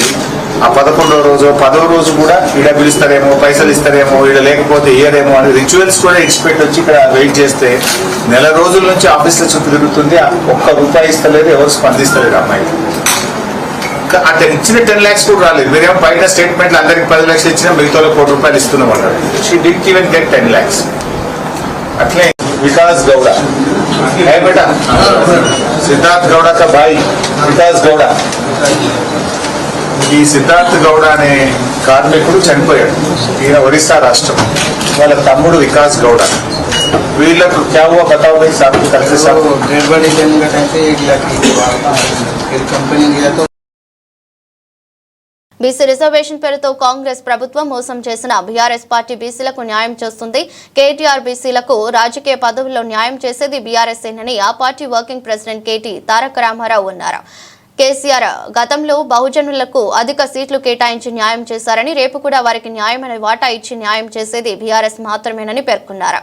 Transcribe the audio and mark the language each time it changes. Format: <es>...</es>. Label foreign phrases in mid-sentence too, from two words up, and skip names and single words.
<te>ఆ 11వ రోజు 10వ రోజు కూడా ఈడ పిలుస్తారేమో, పైసలు ఇస్తారేమో, ఈడ లేకపోతే ఇయ్యరేమో అని రిచువల్స్ కూడా ఇచ్చిపెట్టి వచ్చి ఇక్కడ వెయిట్ చేస్తే నెల రోజుల నుంచి ఆఫీస్లో చుట్టూ తిరుగుతుంది. ₹1 ఇస్తలేదు, ఎవరు స్పందిస్తలేరు అమ్మాయి. అంటే ఇచ్చిన 10 లాక్స్ కూడా రాలేదు. మీరేమో బయట స్టేట్మెంట్లు అందరికి 10 లక్షలు ఇచ్చినా మిగతా ₹1 ఇస్తున్నాం అన్నారు.</te> <en>she did even get 10 lakhs. అట్లే వికాస్ గౌడ</en> <hi>है बेटा, సిద్ధార్థ్ గౌడ का भाई వికాస్ గౌడ.</hi> <te>ఈ సిద్ధార్థ్ గౌడ అనే కార్మికుడు చనిపోయాడు. ఈయన ఒరిస్సా రాష్ట్రం. వాళ్ళ తమ్ముడు వికాస్ గౌడ.</te> <hi>వీళ్ళకు क्या हुआ बताओ भाई साहब, कलेक्टर साहब? डेढ़ बड़ी टाइम का टाइम से 1 लाख फिर कंपनी गया तो</hi> <te>బీసీ రిజర్వేషన్ పేరుతో కాంగ్రెస్ ప్రభుత్వం మోసం చేసిన బీఆర్ఎస్ పార్టీ బీసీలకు న్యాయం చేస్తుంది. కేటీఆర్ బీసీలకు రాజకీయ పదవుల్లో న్యాయం చేసేది బీఆర్ఎస్ ఏనని ఆ పార్టీ వర్కింగ్ ప్రెసిడెంట్ కేటీ తారక రామారావు అన్నారు. కేసీఆర్ గతంలో బహుజనులకు అధిక సీట్లు కేటాయించి న్యాయం చేశారని, రేపు కూడా వారికి న్యాయమైన వాటా ఇచ్చి న్యాయం చేసేది బీఆర్ఎస్ మాత్రమేనని పేర్కొన్నారు.</te>